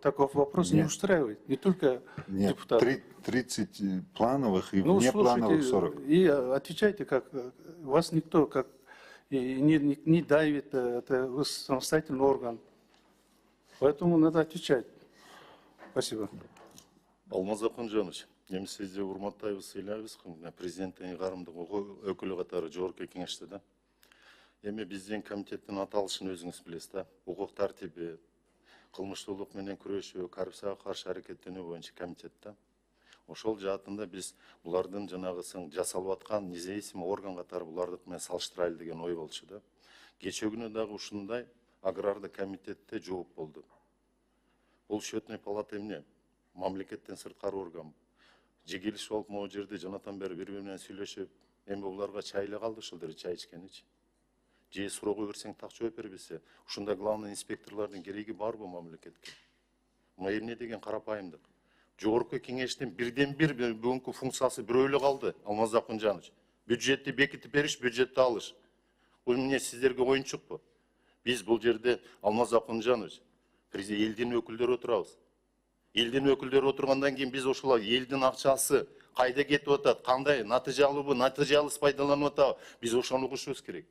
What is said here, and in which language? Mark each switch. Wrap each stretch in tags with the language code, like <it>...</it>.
<ru>Такой вопрос не устраивает, не только депутатов. 30 плановых и внеплановых 40. И отвечайте, как вас никто как не давит, это вы самостоятельный орган. Поэтому надо отвечать. Спасибо.</ru> <ky>Алмаз Акынжанович, эми сизди урматтайбыз, ыйлайбыз, президенттин ыйгарымдык өкүлү катары жогорку кеңеште да. Эми биздин комитеттин аталышын өзүңүз билесиз да. Укук тартиби, кылмыштуулук менен күрөшүү, коррупцияга каршы аракеттенүү боюнча комитет да. Ошол жаатында биз булардын жанагысын жасалып аткан независимый орган катары булардык менен салыштырайлы деген ой болчу да. Кечээ күнү дагы ушундай агрардык комитетте жооп болду. Бул счетный палата эмне? Мамлекеттен сырткары орган. Жегилиш болуп могу жерде жанатан бери бири менен сүйлөшүп, эми буларга чай эле калды ушул жерде чай ичкеничи. Же суроого берсең так жооп бербесе, ушундай главный инспекторлордун кереги барбы мамлекетке? Мына эмне деген карапайымдык. Жогорку кеңештин бирден бир бүгүнкү функциясы бирөө эле калды, Алмаз Акынжанович. Бюджетти бекитип бериш, бюджетти алыш. Бул эмне сиздерге оюнчукпу? Биз бул жерде Алмаз Акынжанович, элдин өкүлдөрү отурабыз. Элдин өкүлдөрү отургандан кийин биз ошол элдин акчасы кайда кетип атат, кандай натыйжалуубу, натыйжалуу пайдаланып атабы, биз ошону угушубуз керек.</ky>